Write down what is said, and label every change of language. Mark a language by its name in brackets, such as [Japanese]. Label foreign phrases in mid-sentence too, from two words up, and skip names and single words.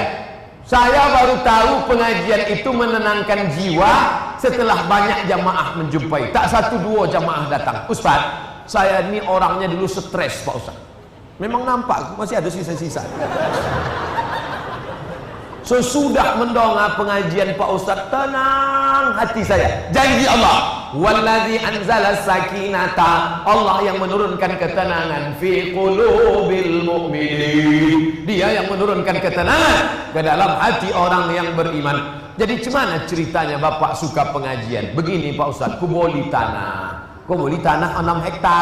[Indonesian] Saya baru tahu pengajian itu menenangkan jiwa setelah banyak jamaah menjumpai. Tak 1-2 jamaah datang. Ustaz, saya ini orangnya dulu stres Pak Ustaz. Memang nampak masih ada sisa-sisa. Sesudah mendongak pengajian Pak Ustaz, tenang hati saya. Janji Allah, [Arabic] والذي أنزل السكينة, [Indonesian] Allah yang menurunkan ketenangan [Arabic] في قلوب المؤمنين. [Indonesian] Dia yang menurunkan ketenangan ke dalam hati orang yang beriman. Jadi gimana ceritanya Bapak suka pengajian? Begini Pak Ustaz, ku beli tanah 6 hektar.